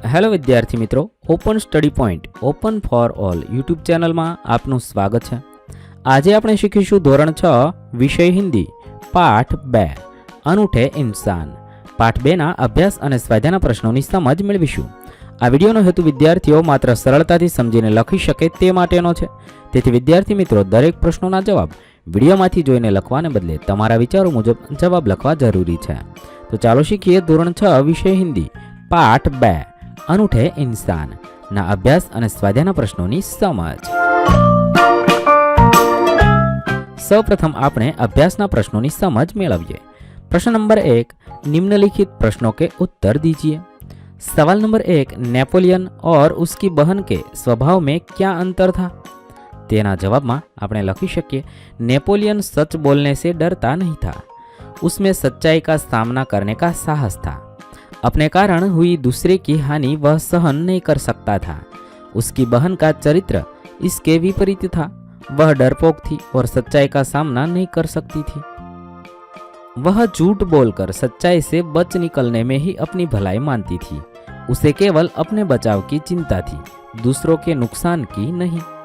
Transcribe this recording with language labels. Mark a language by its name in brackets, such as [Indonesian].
[Hindi] Hello विद्यार्थी मित्रों, open study point open for all YouTube channel में आपનું स्वागत है। [Gujarati] आज આપણે શીખીશું ધોરણ 6 વિષય હિન્દી પાઠ 2 અનૂઠે ઇન્સાન। પાઠ 2 ના અભ્યાસ અને સ્વાધ્યાયના પ્રશ્નોની સમજ મેળવીશું। આ વિડિયોનો હેતુ વિદ્યાર્થીઓ માત્ર સરળતાથી સમજીને લખી શકે તે માટેનો છે। તેથી વિદ્યાર્થી મિત્રો દરેક પ્રશ્નોના જવાબ વિડિયોમાંથી જોઈને લખવાને બદલે તમારા વિચારો મુજબ જવાબ લખવા જરૂરી છે। તો ચાલો શીખીએ ધોરણ 6 વિષય હિન્દી પાઠ 2 अनूठे इंसान ना अभ्यास અને સ્વાધ્યાયના પ્રશ્નોની સમજ। સૌપ્રથમ આપણે અભ્યાસના પ્રશ્નોની સમજ મેળવીએ। [Hindi] प्रश्न नंबर 1, निम्नलिखित प्रश्नों के उत्तर दीजिए। सवाल नंबर 1, नेपोलियन और उसकी बहन के स्वभाव में क्या अंतर था? [Gujarati] तेना जवाब में આપણે લખી શકીએ, [Hindi] नेपोलियन सच बोलने से डरता नहीं था, उसमें सच्चाई का सामना करने का साहस था, अपने कारण हुई दूसरे की हानि वह सहन नहीं कर सकता था, उसकी बहन का चरित्र इसके विपरीत था, वह डरपोक थी और सच्चाई का सामना नहीं कर सकती थी, वह झूठ बोलकर सच्चाई से बच निकलने में ही अपनी भलाई मानती थी, उसे केवल अपने बचाव की चिंता थी, दूसरों के नुकसान की नहीं।